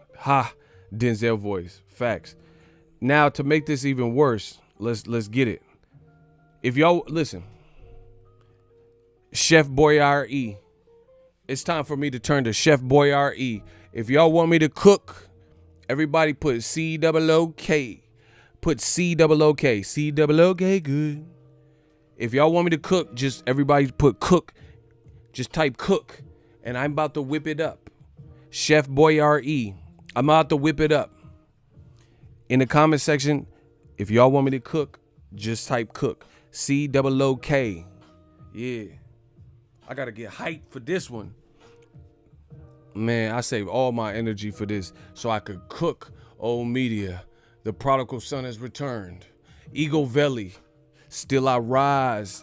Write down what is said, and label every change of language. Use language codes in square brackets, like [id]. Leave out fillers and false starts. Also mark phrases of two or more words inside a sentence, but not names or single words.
[en] Ha, Denzel voice. Facts. Now, to make this even worse, let's get it. If y'all, listen. Chef Boyardee. It's time for me to turn to Chef Boyardee. If y'all want me to cook, everybody put C-O-O-K. Put C-O-O-K. C-O-O-K, good. If y'all want me to cook, just everybody put cook. Just type cook. And I'm about to whip it up. Chef Boyardee. I'm about to whip it up. In the comment section, if y'all want me to cook, just type cook. C-O-O-K. Yeah. I got to get hyped for this one. Man, I save all my energy for this so I could cook old media. The prodigal son has returned. Eagle Valley, still I rise.